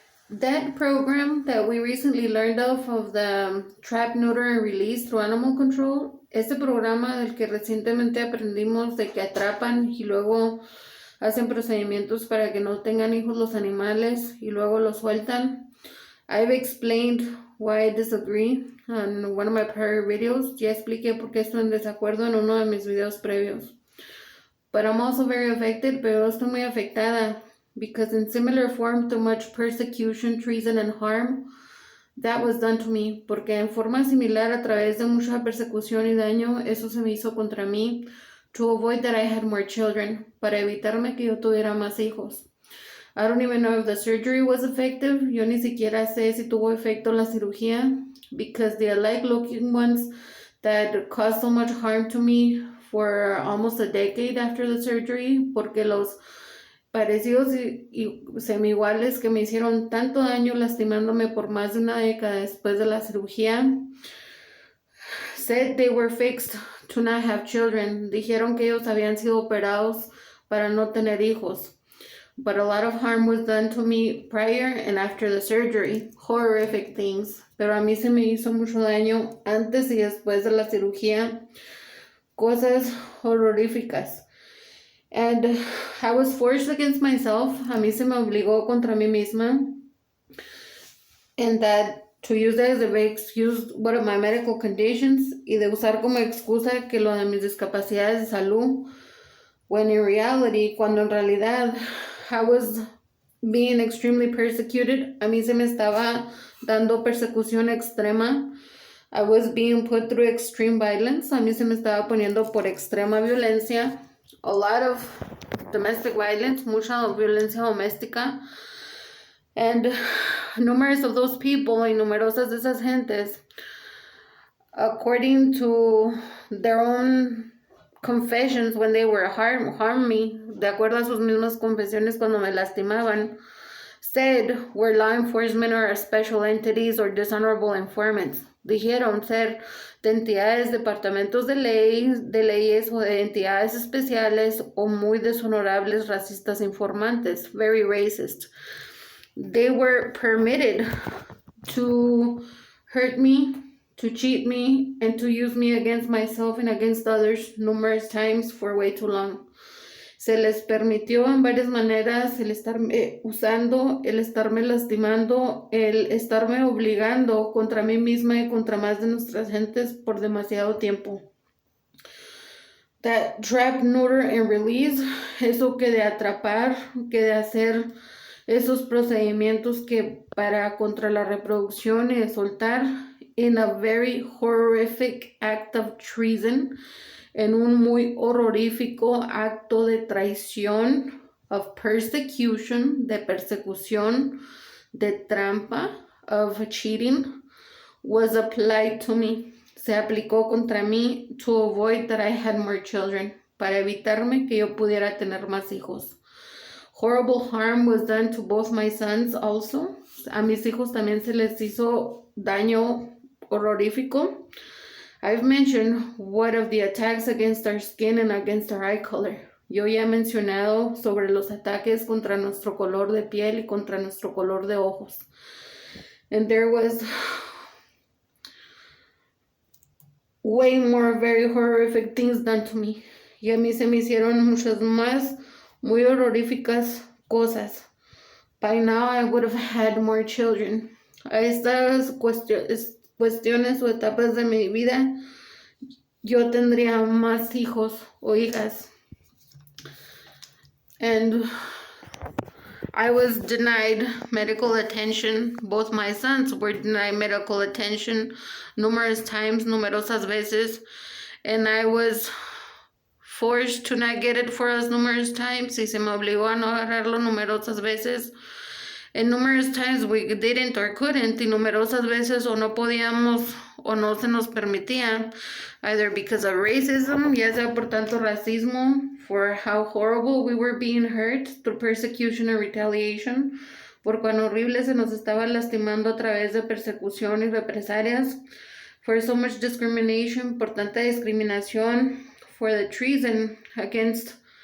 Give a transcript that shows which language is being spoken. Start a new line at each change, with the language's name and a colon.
English: That program that we recently learned of the trap, neuter, and release through animal control,
Spanish: este programa del que recientemente aprendimos de que atrapan y luego hacen procedimientos para que no tengan hijos los animales y luego los sueltan.
English: I've explained why I disagree on one of my prior videos.
Spanish: Ya expliqué por qué estoy en desacuerdo en uno de mis videos previos.
English: But I'm also very affected,
Spanish: pero estoy muy afectada
English: because in similar form to much persecution, treason, and harm, that was done to me,
Spanish: porque en forma similar a través de mucha persecución y daño, eso se me hizo contra mí,
English: to avoid that I had more children,
Spanish: para evitarme que yo tuviera más hijos.
English: I don't even know if the surgery was effective.
Spanish: Yo ni siquiera sé si tuvo efecto la cirugía,
English: because the alike-looking ones that caused so much harm to me for almost a decade after the surgery,
Spanish: porque los parecidos y semi-iguales que me hicieron tanto daño lastimándome por más de una década después de la cirugía,
English: said they were fixed to not have children.
Spanish: Dijeron que ellos habían sido operados para no tener hijos.
English: But a lot of harm was done to me prior and after the surgery. Horrific things.
Spanish: Pero a mí se me hizo mucho daño antes y después de la cirugía. Cosas horroríficas.
English: And I was forced against myself.
Spanish: A mí se me obligó contra mí misma.
English: And that to use that as a big excuse one of my medical conditions
Spanish: y de usar como excusa que lo de mis discapacidades de salud,
English: when in reality,
Spanish: cuando en realidad
English: I was being extremely persecuted.
Spanish: A mí se me estaba dando persecución extrema.
English: I was being put through extreme violence.
Spanish: A mí se me estaba poniendo por extrema violencia.
English: A lot of domestic violence,
Spanish: mucha violencia doméstica.
English: And numerous of those people
Spanish: y numerosas de esas gentes,
English: according to their own confessions when they were harm me,
Spanish: de acuerdo a sus mismas confesiones cuando me lastimaban,
English: said were law enforcement or special entities or dishonorable informants.
Spanish: Dijeron ser de entidades, departamentos de leyes o de entidades especiales o muy deshonorables racistas informantes,
English: very racist. They were permitted to hurt me, to cheat me, and to use me against myself and against others numerous times for way too long.
Spanish: Se les permitió en varias maneras el estarme usando, el estarme lastimando, el estarme obligando contra mí misma y contra más de nuestras gentes por demasiado tiempo.
English: That trap, neuter, and release,
Spanish: eso que de atrapar, que de hacer esos procedimientos que para contra la reproducción y de soltar,
English: in a very horrific act of treason,
Spanish: en un muy horrorífico acto de traición,
English: of persecution,
Spanish: de persecución, de trampa,
English: of cheating, was applied to me.
Spanish: Se aplicó contra mí
English: to avoid that I had more children,
Spanish: para evitarme que yo pudiera tener más hijos.
English: Horrible harm was done to both my sons also.
Spanish: A mis hijos también se les hizo daño horrorífico.
English: I've mentioned what of the attacks against our skin and against our eye color.
Spanish: Yo ya he mencionado sobre los ataques contra nuestro color de piel y contra nuestro color de ojos.
English: And there was way more very horrific things done to me.
Spanish: Y a mí se me hicieron muchas más muy horroríficas cosas.
English: By now I would have had more children.
Spanish: A estas cuestiones o etapas de mi vida, yo tendría más hijos o hijas.
English: And I was denied medical attention. Both my sons were denied medical attention numerous times,
Spanish: numerosas veces.
English: And I was forced to not get it for us numerous times.
Spanish: Y se me obligó a no agarrarlo numerosas veces.
English: And numerous times we didn't or couldn't.
Spanish: Y numerosas veces o no podíamos o no se nos permitía.
English: Either because of racism,
Spanish: ya sea por tanto racismo,
English: for how horrible we were being hurt through persecution and retaliation,
Spanish: por cuán horrible se nos estaba lastimando a través de persecución y represalias,
English: for so much discrimination,
Spanish: por tanta discriminación,
English: for the treason against